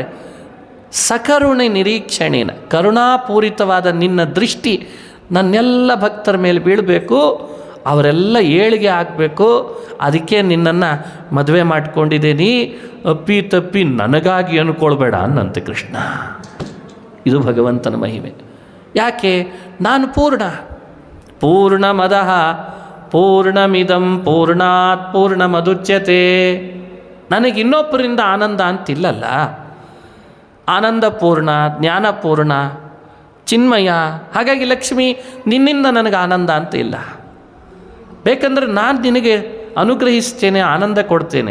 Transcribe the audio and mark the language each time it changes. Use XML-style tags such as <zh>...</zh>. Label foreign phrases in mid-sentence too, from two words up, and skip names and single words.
<kn>ಸಕರುಣೆ ನಿರೀಕ್ಷಣೆನ, ಕರುಣಾಪೂರಿತವಾದ ನಿನ್ನ ದೃಷ್ಟಿ ನನ್ನೆಲ್ಲ ಭಕ್ತರ ಮೇಲೆ ಬೀಳಬೇಕು, ಅವರೆಲ್ಲ ಏಳಿಗೆ ಆಗಬೇಕು. ಅದಕ್ಕೆ ನಿನ್ನನ್ನು ಮದುವೆ ಮಾಡ್ಕೊಂಡಿದ್ದೀನಿ, ಅಪ್ಪಿ ತಪ್ಪಿ ನನಗಾಗಿ ಅಂದ್ಕೊಳ್ಬೇಡ ಅನ್ನಂತೆ ಕೃಷ್ಣ. ಇದು ಭಗವಂತನ ಮಹಿಮೆ. ಯಾಕೆ?</kn> <sa>ನಾನು ಪೂರ್ಣಮದಃ ಪೂರ್ಣಮಿದಂ ಪೂರ್ಣಾತ್ ಪೂರ್ಣಮದುಚ್ಯತೆ.</sa> <kn>ನನಗೆ ಇನ್ನೊಬ್ಬರಿಂದ ಆನಂದ ಅಂತಿಲ್ಲಲ್ಲ. ಆನಂದ ಪೂರ್ಣ, ಜ್ಞಾನಪೂರ್ಣ, ಚಿನ್ಮಯ. ಹಾಗಾಗಿ ಲಕ್ಷ್ಮಿ ನಿನ್ನಿಂದ ನನಗೆ ಆನಂದ ಅಂತ ಇಲ್ಲ. ಬೇಕಂದ್ರೆ ನಾನು ನಿನಗೆ ಅನುಗ್ರಹಿಸ್ತೇನೆ, ಆನಂದ ಕೊಡ್ತೇನೆ.</kn>